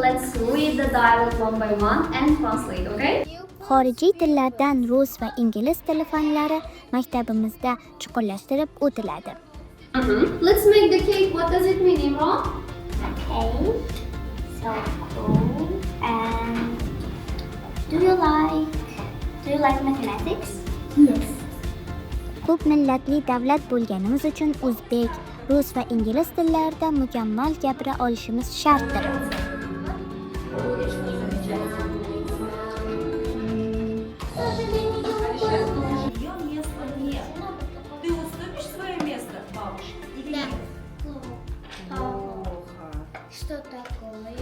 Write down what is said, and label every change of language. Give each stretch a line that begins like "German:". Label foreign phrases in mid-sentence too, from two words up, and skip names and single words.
English: Let's read the dialogue one by one and translate, okay?
Uzbek: Xorijiy tillardan rus va ingliz tili fanlari maktabimizda chuqurlashtirib o'tiladi.
English: Let's make the cake. What does it mean, Imran? Okay, so cool. And do you like mathematics? Yes.
Uzbek: Ko'p millatli davlat bo'lganimiz uchun o'zbek, rus va ingliz tillarida mukammal gapira olishimiz shartdir.
Russian: Ты уступишь свое место бабушке или нет? Плохо. Что такое?